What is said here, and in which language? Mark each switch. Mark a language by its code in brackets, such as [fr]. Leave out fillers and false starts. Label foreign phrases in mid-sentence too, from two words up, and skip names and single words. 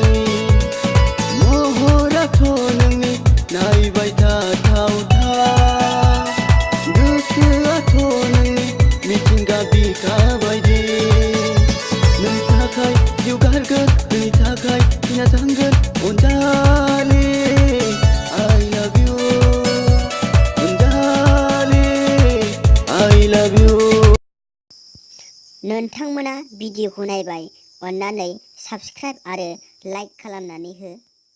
[brx] महराथ' नोंनि नायबाय थाथावथाव गोसोआथ' नोंनि मिथिंगा बिखा बायदि नोंनि थाखाय जिउ गारगोन नोंनि थाखाय थैना थांगोन अनजालि [en] I love you [brx] अनजालि [en] I love you [brx] नोंथांमोना भिडिअखौ नायबाय अन्नानै साबस्क्राइब आरो लाइक खालामनानै हो।